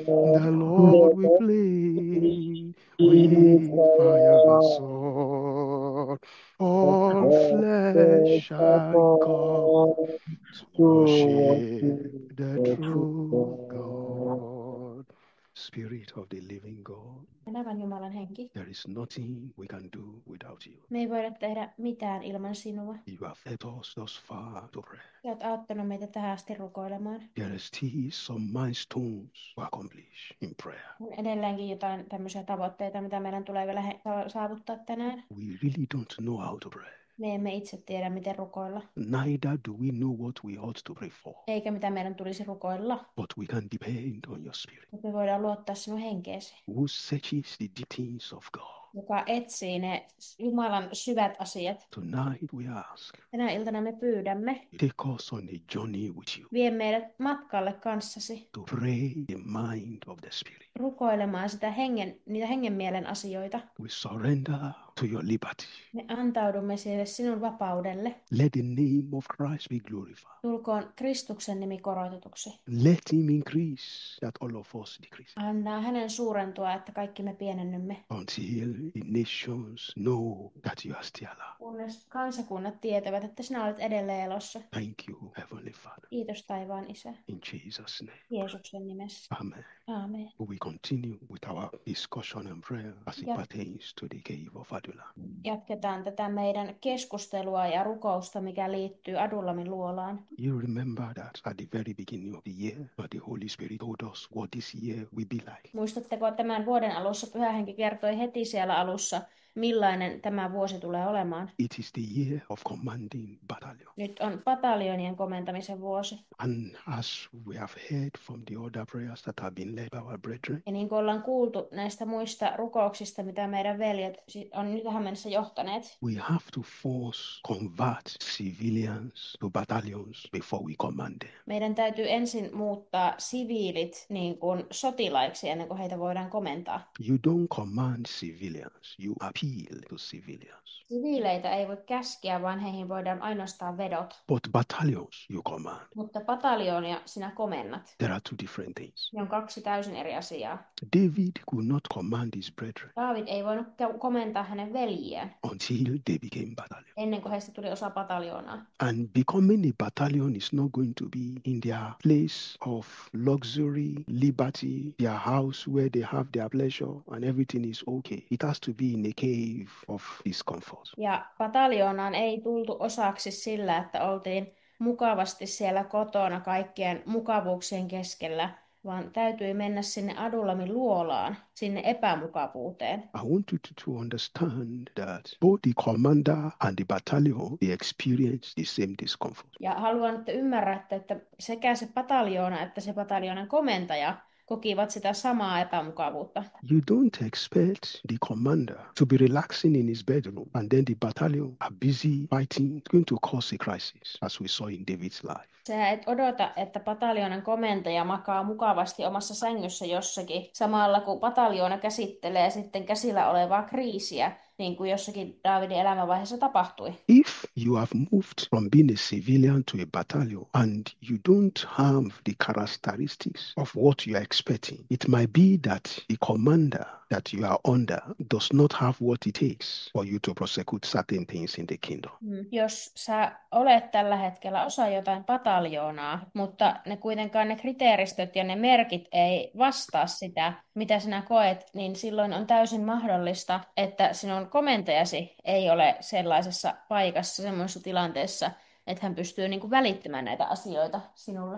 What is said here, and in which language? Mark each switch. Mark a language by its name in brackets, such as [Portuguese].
[English] The Lord we plead with fire and sword. All flesh shall come to worship the true God. Spirit of the living God, [Finnish] Elävän Jumalan henki. [English] there is nothing we can do without you. [Finnish] Me ei voida tehdä mitään ilman sinua. [English] You have led us thus far to pray. [Finnish] Sä oot auttanut meitä tähän asti rukoilemaan. [English] There is still some milestones to accomplish in prayer. [Finnish] On edelleenkin jotain tämmöisiä tavoitteita, mitä meidän tulee vielä saavuttaa tänään. [English] We really don't know how to pray. [Finnish] Me emme itse tiedä, miten rukoilla. [English] Neither do we know what we ought to pray for. [Finnish] Eikä mitä meidän tulisi rukoilla. [English] But we can depend on your spirit, [Finnish] Mutta me voidaan luottaa sinun henkeesi, [English] who searches the deep things of God. [Finnish] joka etsii ne Jumalan syvät asiat. [English] Tonight we ask, [Finnish] Tänä iltana me pyydämme, [English] take us on a journey with you [Finnish] vie meidät matkalle kanssasi, [English] to pray the mind of the spirit. [Finnish] rukoilemaan niitä hengen mielen asioita. [English] We surrender to your liberty. [Finnish] Me antaudumme sille sinun vapaudelle. [English] Let the name of Christ be glorified. [Finnish] Tulkoon Kristuksen nimi korotetuksi. [English] Let him increase, that all of us decrease. [Finnish] Anna hänen suurentua, että kaikki me pienennymme. [English] Until the nations know that you are still alive. [Finnish] Kunnes kansakunnat tietävät, että sinä olet edelleen elossa. [English] Thank you, Heavenly Father. [Finnish] Kiitos taivaan Isä. [English] In Jesus' name. [Finnish] Jeesuksen nimessä. [English] Amen. [Finnish] Aamen. [English] We continue with our discussion and prayer as it pertains to the cave of Adullam. [Finnish] Jatketaan tätä meidän keskustelua ja rukousta, mikä liittyy Adullamin luolaan. [English] You remember that at the very beginning of the year, the Holy Spirit told us what this year will be like. [Finnish] Muistatteko, tämän vuoden alussa Pyhä Henki kertoi heti siellä alussa, millainen tämä vuosi tulee olemaan? [English] It is the year of commanding battalion. [Finnish] Nyt on pataljonien komentamisen vuosi. [English] And as we have heard from the other prayers that have been led by our brethren, [Finnish] Ja niin kuin ollaan kuultu näistä muista rukouksista, mitä meidän veljet on nyt tähän mennessä johtaneet, [English] we have to convert civilians to battalions before we command them. [Finnish] meidän täytyy ensin muuttaa siviilit niin kuin sotilaiksi ennen kuin heitä voidaan komentaa. [English] You don't command civilians, you appeal to civilians. [Finnish] Siviileitä ei voi käskeä, vaan heihin voidaan ainoastaan vedota. [English] But battalions you command. [Finnish] Mutta pataljonia sinä komennat. [English] There are two different things. [Finnish] Ne on kaksi täysin eri asiaa. [English] David could not command his brethren [Finnish] Daavid ei voinut komentaa hänen veljiään [English] until they became battalion. [Finnish] ennen kuin heistä tuli osa pataljoonaa. [English] And becoming a battalion is not going to be in their place of luxury, liberty, their house where they have their pleasure and everything is okay. It has to be in a cave of discomfort. [Finnish] Ja pataljoonaan ei tultu osaksi sillä, että oltiin mukavasti siellä kotona kaikkien mukavuuksien keskellä, vaan täytyi mennä sinne Adullamin luolaan, sinne epämukavuuteen. [English] I want you to understand that both the commander and the battalion, they experience the same discomfort. [Finnish] Ja haluan, että ymmärrätte, että sekä se pataljoona että se pataljoonan komentaja kokivat sitä samaa epämukavuutta. [English] You don't expect the commander to be relaxing in his bedroom and then the battalion are busy fighting. It's going to cause a crisis, as we saw in David's life. [Finnish] Sä et odota, että pataljoonan komentaja makaa mukavasti omassa sängyssä jossakin, samalla kun pataljoona käsittelee sitten käsillä olevaa kriisiä, niin kuin jossakin Daavidin elämänvaiheessa tapahtui. [English] If you have moved from being a civilian to a battalion and you don't have the characteristics of what you are expecting, it might be that the commander that you are under does not have what it takes for you to prosecute certain things in the kingdom. [Finnish] Jos sä olet tällä hetkellä osa jotain pataljoonaa, mutta ne kriteeristöt ja ne merkit ei vastaa sitä, mitä sinä koet, niin silloin on täysin mahdollista, että sinun komentajasi ei ole sellaisessa paikassa, semmoisessa tilanteessa, että hän pystyy välittämään näitä asioita sinulle.